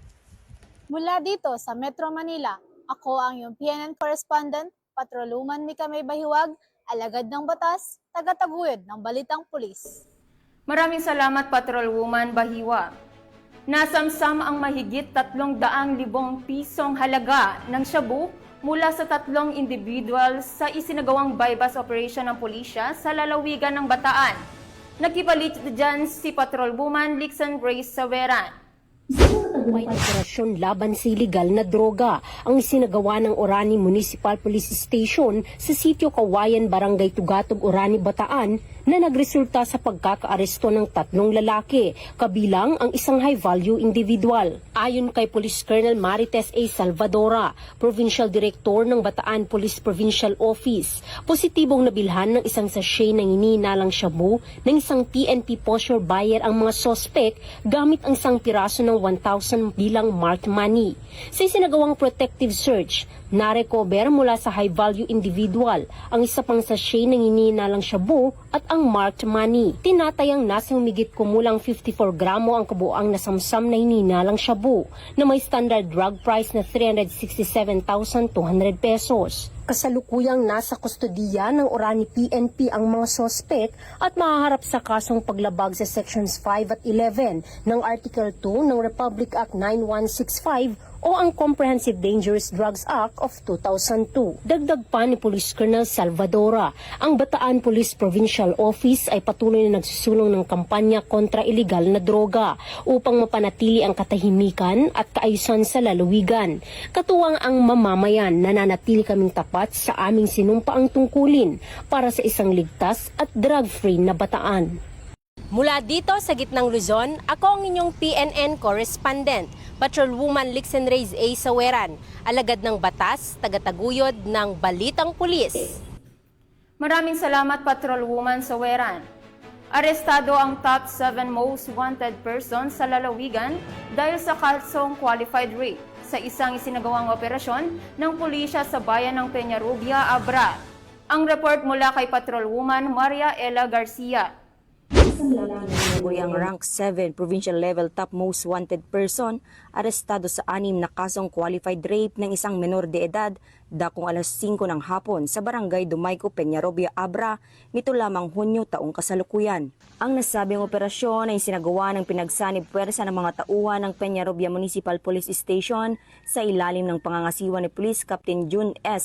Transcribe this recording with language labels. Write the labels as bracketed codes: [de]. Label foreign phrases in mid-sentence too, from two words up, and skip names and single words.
[tl] Mula dito sa Metro Manila, ako ang iyong PNN correspondent, Patroluman Mika May Bahiwag, alagad ng batas, tagataguyod ng balitang pulis. Maraming salamat, Patrolwoman Bahiwa. Nasamsam ang mahigit 300,000 pisong halaga ng shabu mula sa 3 individual sa isinagawang [en] buy-bus operation [tl] ng pulisya sa lalawigan ng Bataan. Nagkipalit dyan si Patrolwoman Lixan Grace Saveran. May operasyon laban sa iligal na droga ang isinagawa ng Orani Municipal Police Station sa sitio Kawayan, Barangay Tugatog, Orani, Bataan na nagresulta sa pagkakaaresto ng 3 lalaki, kabilang ang isang [en] high-value individual. [tl] Ayon kay Police Colonel Marites A. Salvadora, [en] Provincial Director [tl] ng Bataan Police Provincial Office, positibong nabilhan ng isang sachet ng hinihinalang shabu ng isang PNP [en] posture buyer [tl] ang mga sospek gamit ang isang piraso ng 1,000 bilang [en] marked money. [tl] Sa isinagawang [en] protective search, [tl] narecover mula sa [en] high-value individual [tl] ang isa pang sachet ng hinihinalang shabu at ang [en] marked money. [tl] Tinatayang nasa humigit kumulang 54 gramo ang kabuang nasamsam na hinihinalang shabu na may [en] standard drug price [tl] na 367,200 pesos. Kasalukuyang nasa kustodiya ng Orani PNP ang mga sospek at mahaharap sa kasong paglabag sa Sections 5 at 11 ng Article 2 ng Republic Act 9165 o ang Comprehensive Dangerous Drugs Act of 2002. Dagdag pa ni Police Colonel Salvadora, ang Bataan Police Provincial Office ay patuloy na nagsusulong ng kampanya kontra iligal na droga upang mapanatili ang katahimikan at kaayusan sa lalawigan. Katuwang ang mamamayan, nananatili kaming tapat sa aming sinumpaang tungkulin para sa isang ligtas at drug-free na Bataan. Mula dito sa gitnang Luzon, ako ang inyong PNN correspondent, Patrolwoman Lixen Reyes A. Saweran, alagad ng batas, tagataguyod ng balitang pulis. Maraming salamat, Patrolwoman Saweran. Arestado ang top 7 [en] most wanted persons [tl] sa lalawigan dahil sa kasong [en] qualified rape [tl] sa isang isinagawang operasyon ng pulisya sa bayan ng Peñarubia, Abra. Ang report mula kay Patrolwoman Maria Ella Garcia. Ang rank 7 [en] provincial level top most wanted person [tl] arestado sa 6 na kasong [en] qualified rape [tl] ng isang menor de edad dakong alas 5 ng hapon sa barangay Dumayco, Peñarobia, Abra nito lamang Hunyo taong kasalukuyan. Ang nasabing operasyon ay sinagawa ng pinagsanib puwersa ng mga tauhan ng Peñarobia Municipal Police Station sa ilalim ng pangangasiwa ni Police Captain June S.